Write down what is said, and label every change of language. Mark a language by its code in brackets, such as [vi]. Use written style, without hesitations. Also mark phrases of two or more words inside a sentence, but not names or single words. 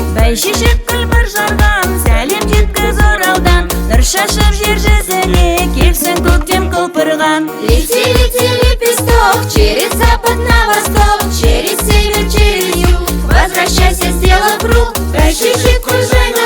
[kk] шешек гүл бір жарған, сәлем жеткіз Оралдан. Нұр шашып жер жүзіне, келсін көктем құлпырған. [ru] Лети, лети, лепесток, через запад на восток, через север, через юг. Возвращайся, сделав круг, [kk] шешек гүл